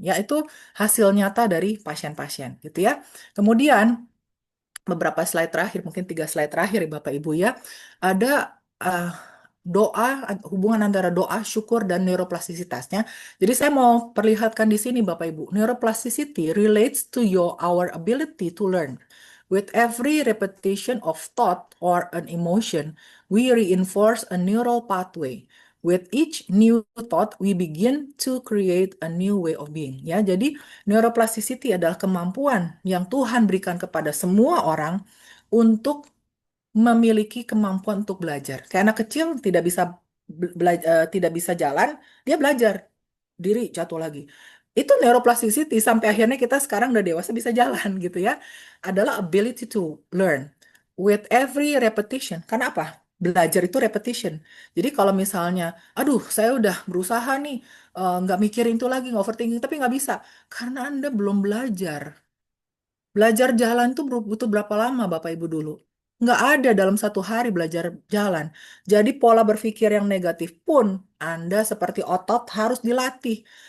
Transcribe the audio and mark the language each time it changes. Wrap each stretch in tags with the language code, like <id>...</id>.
<id>Yaitu hasil nyata dari pasien-pasien gitu ya. Kemudian beberapa slide terakhir, mungkin 3 slide terakhir ya Bapak Ibu ya, ada uh, doa, hubungan antara doa, syukur, dan neuroplastisitasnya. Jadi saya mau perlihatkan di sini Bapak Ibu.</id> <en>Neuroplasticity relates to our ability to learn. With every repetition of thought or an emotion, we reinforce a neural pathway. With each new thought, we begin to create a new way of being.</en> <id>Ya, jadi neuroplasticity adalah kemampuan yang Tuhan berikan kepada semua orang untuk memiliki kemampuan untuk belajar. Kayak anak kecil tidak bisa jalan, dia belajar diri jatuh lagi. Itu neuroplasticity sampai akhirnya kita sekarang udah dewasa bisa jalan gitu ya. Adalah</id> <en>ability to learn with every repetition.</en> <id>Karena apa? Belajar itu repetition. Jadi kalau misalnya, aduh saya udah berusaha nih, nggak mikirin itu lagi, nggak overthinking, tapi nggak bisa. Karena Anda belum belajar. Belajar jalan tuh butuh berapa lama Bapak Ibu dulu? Nggak ada dalam 1 hari belajar jalan. Jadi pola berpikir yang negatif pun Anda seperti otot harus dilatih.</id>